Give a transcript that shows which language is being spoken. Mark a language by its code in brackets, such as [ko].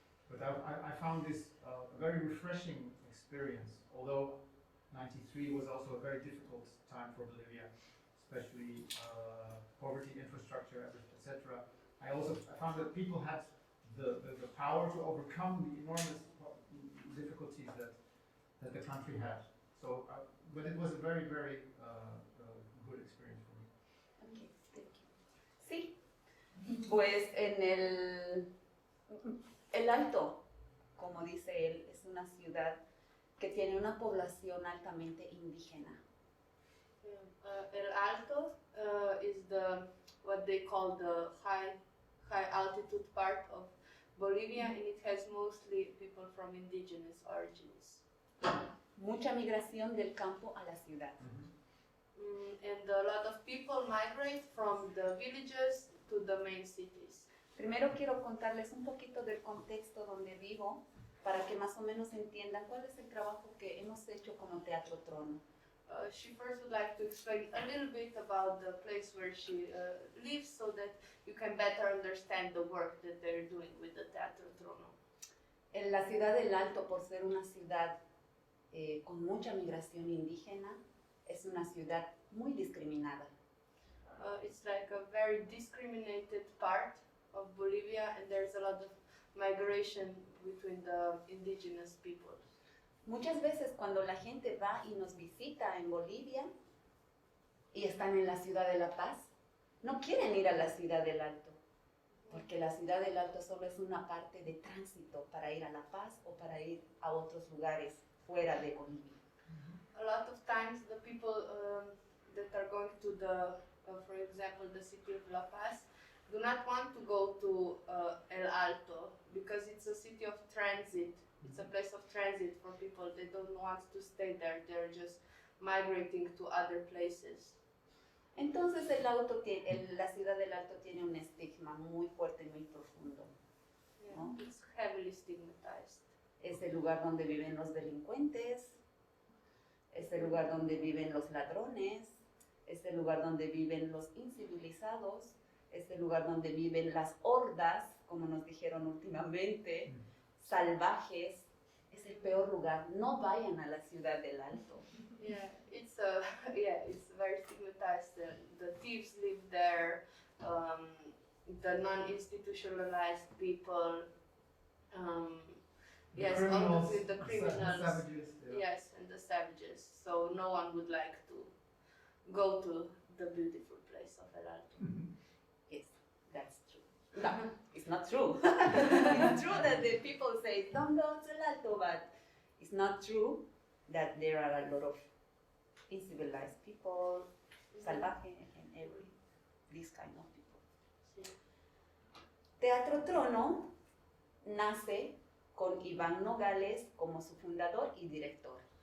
[en] But I found this a very refreshing experience, although '93 was also a very difficult time for Bolivia, especially poverty, infrastructure, etc. I found that people had the power to overcome the enormous difficulties that the country had. So, but it was a very, very good experience for me. Okay, thank you. [es] Sí, pues en el Alto, como dice él, es una ciudad que tiene una población altamente indígena. [en] El Alto is what they call the high altitude part of Bolivia, and it has mostly people from indigenous origins. [es] Mucha migración del campo a la ciudad. [en] And a lot of people migrate from the villages to the main cities. [es] Primero quiero contarles un poquito del contexto donde vivo para que más o menos entiendan cuál es el trabajo que hemos hecho como Teatro Trono. [en] She first would like to explain a little bit about the place where she lives so that you can better understand the work that they're doing with the Teatro Trono. [es] En la ciudad del Alto, por ser una ciudad con mucha migración indígena, es una ciudad muy discriminada. [en] It's like a very discriminated part of Bolivia, and there's a lot of migration between the indigenous people. [es] Muchas veces cuando la gente va y nos visita en Bolivia y están en la ciudad de La Paz, no quieren ir a la ciudad del Alto. porque la ciudad del Alto solo es una parte de tránsito para ir a La Paz o para ir a otros lugares fuera de Bolivia. [en] A lot of times the people that are going to for example, the city of La Paz, do not want to go to El Alto because it's a city of transit. It's a place of transit for people. They don't want to stay there. They're just migrating to other places. [es] Entonces la ciudad del Alto tiene un estigma muy fuerte y muy profundo. [en] Yeah, [es] ¿No? [en] it's heavily stigmatized. [es] Es el lugar donde viven los delincuentes, es el lugar donde viven los ladrones, es el lugar donde viven los incivilizados, es el lugar donde viven las hordas, como nos dijeron últimamente, salvajes. Es el peor lugar. No vayan a la ciudad del Alto. [en] Yeah, it's very stigmatized. The thieves live there, the non-institutionalized people. Yes, criminals, the criminals. savages, yeah. Yes, and the savages. So no one would like to go to the beautiful place of El Alto. Yes, that's true. No, it's not true. It's true that the people say, don't go to El Alto, but it's not true that there are a lot of uncivilized people, salvaje, and this kind of people. [es] Sí. Teatro Trono nace con Iván Nogales como su fundador y director.